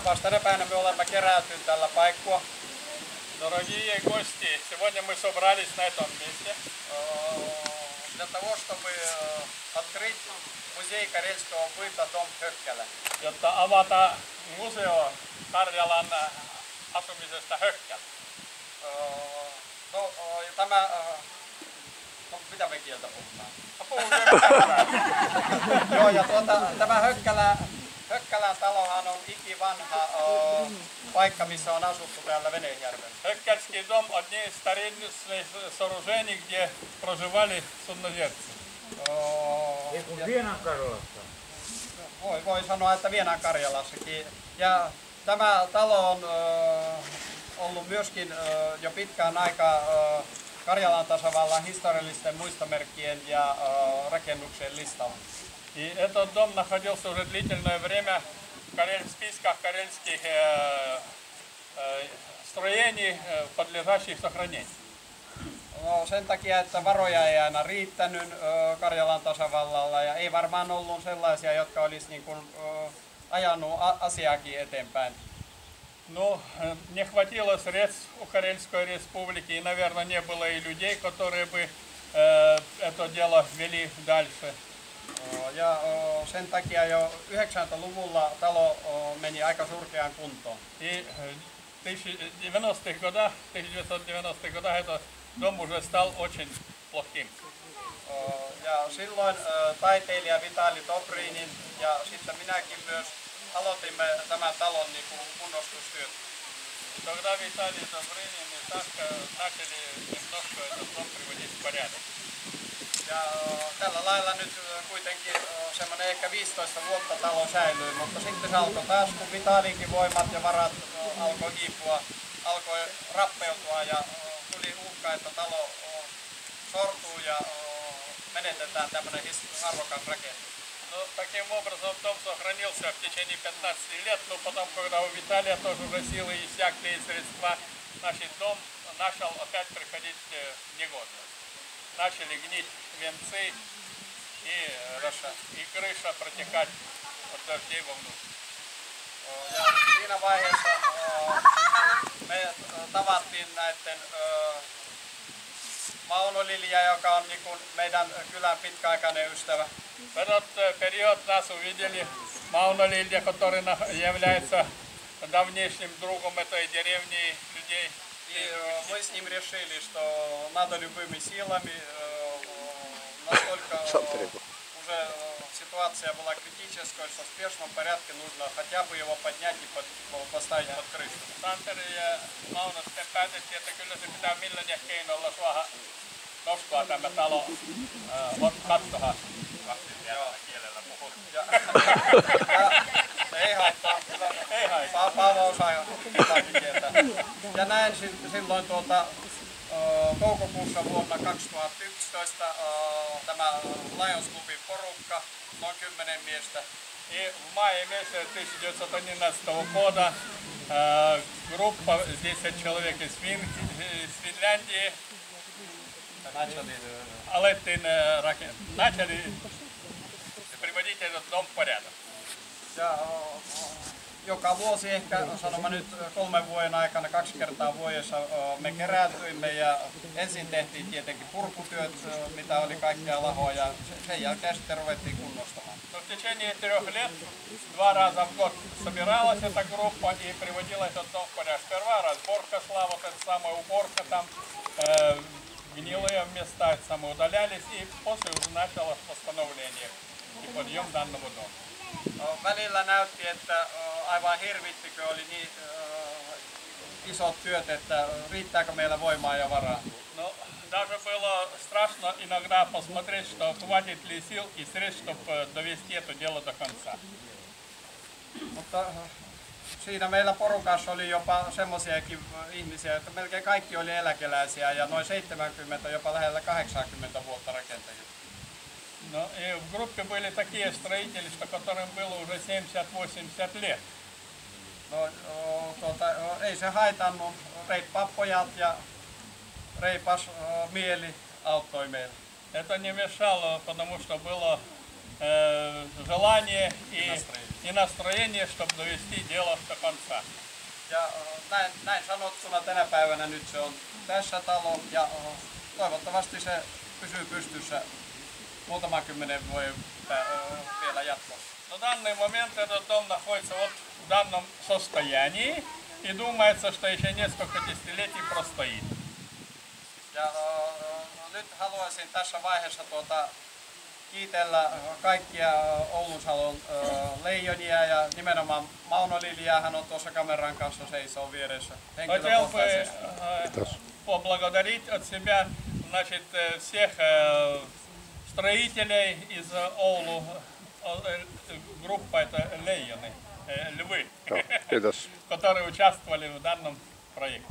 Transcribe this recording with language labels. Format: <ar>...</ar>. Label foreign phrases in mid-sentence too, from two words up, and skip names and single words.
<fi>Kaipas, tänä päivänä me olemme keräytyneet tällä paikkaa.</fi> <ru>Дорогие гости, сегодня мы собрались на этом месте Для того, чтобы открыть музей карельского быта Дом Hökkälä.</ru> <fi>jotta avata museo Karjalan asumisesta Hökkälä. Tämä, mitä me kieltä puhutaan? Joo, ja tämä Hökkälän talohan on ikivanha paikka, missä on asuttu täällä Venäjärvellä.</fi> <ru>Hökkälский дом – одни из старинных сооружений, где проживали судноделцы.</ru> <fi>Voi sanoa, että Vienan Karjalassakin. Ja tämä talo on ollut myöskin jo pitkään aikaa Karjalan tasavallan historiallisten muistomerkkien ja rakennuksien listalla.</fi> <ru>И этот дом находился уже длительное время в списках карельских строений, подлежащих сохранению.</ru> <fi>No, sen takia, että varoja ei aina riittänyt Karjalan tasavallalla ja ei varmaan ollut sellaisia, jotka olisi niin kuin, ajanut asiaakin eteenpäin.</fi> <ru>Ну, не хватило средств у Карельской республики, и, наверное, не было и людей, которые бы это дело вели дальше.</ru> <fi>Ja sen takia jo 90-luvulla talo meni aika surkeaan kuntoon.</fi> <ru>И в 1990-х годах этот дом уже стал очень плохим.</ru> <fi>Ja silloin taiteilija Vitali Dobrinin ja sitten minäkin myös aloitimme tämän talon niin kuin kunnostustyöt.</fi> <ru>Когда Виталий Добрынин и Сашка начали немножко этот дом приводить в порядок.</ru> <fi>Ja tällä lailla nyt kuitenkin semmoinen ehkä 15 vuotta talo säilyi, mutta sitten se alkoi taas, kun Vitalinkin voimat ja varat alkoi hiipua, alkoi rappeutua ja tuli uhka, että talo sortuu ja menetetään tämmöinen arvokas rakennus.</fi> <ru>Но таким образом дом сохранился в течение 15 лет, но потом, когда у Виталия тоже уже силы иссякли и средства, значит, дом начал опять приходить в негодность. Начали гнить венцы и крыша протекать от дождей вовнутрь.</ru> <fi>Ja siinä vaiheessa me tavattiin näiden Mauno Lilja, joka on niin kuin meidän kylän pitkäaikainen ystävä.</fi> <ru>В этот период нас увидели Мауно Лилья, который является давнейшим другом этой деревни людей. И мы с ним решили, что надо любыми силами, настолько уже ситуация была критическая, что в спешном порядке нужно хотя бы его поднять и поставить под крышу.</ru> <fi>Santeri ja Mauno sitten päätettiin, että kyllä se pitää milläkin keinolla saada nostaa tämä talo kattohan. Kielellä puhut. Ei haittaa. Paavo osaa jotakin kieltä. Ja näin silloin toukokuussa vuonna 2011 tämä Lions Clubin porukka, noin 10 miestä.</fi> <ru>И в мае месяце 1911 года группа 10 человек из Финляндии начали приводить этот дом в порядок.</ru> <fi>Ja joka vuosi ehkä, sanomme nyt 3 vuoden aikana, 2 kertaa vuodessa me kerääntyimme ja ensin tehtiin tietenkin purkutyöt, mitä oli kaikkea lahoa ja sen jälkeen sitten ruvettiin kunnostamaan.</fi> <ru>Но в течение 3 лет 2 раза в год собиралась эта группа и приводила этот дом в порядок. Сперва разборка шла, вот эта самая уборка там, гнилые места самоудалялись, и после уже началось восстановление и подъем данного дома.</ru> <fi>Välillä näytti, että aivan hirvittikö oli niin isot työt, että riittääkö meillä voimaa ja varaa.</fi> <ru>Но даже было страшно иногда посмотреть, что хватит ли сил и средств, чтобы довести это дело до конца.</ru> <fi>Mutta siinä meillä porukassa oli jopa semmoisiakin ihmisiä, että melkein kaikki oli eläkeläisiä ja noin 70, jopa lähellä 80 vuotta rakentajia.</fi> <ru>Но и в группе были такие строители, что которым было уже 70-80 лет.</ru> <fi>No, ei se haitannut. Reippaat pojat ja reipas mieli auttoi meille.</fi> <ru>Это не мешало, потому что было желание и настроение, чтобы довести дело до конца.</ru> <fi>näin sanottuna tänä päivänä nyt se on tässä talo ja toivottavasti se pysyy pystyssä muutaman kymmenen vuoden vielä jatkossa.</fi> <ru>На данный момент этот дом находится вот в данном состоянии и думается, что еще несколько десятилетий простоит.</ru> <fi>Ja nyt haluaisin tässä vaiheessa kiitellä kaikkia Oulunsalon leijonia ja nimenomaan Mauno Liljaa, hän on tuossa kameran kanssa seisoo vieressä</fi> <ru>Хотел бы</ru> <fi>henkilökohtaisesti.</fi> <ru>поблагодарить от себя, значит, всех строителей из Оулу, группа это Лейоны, львы, которые участвовали в данном проекте.</ru>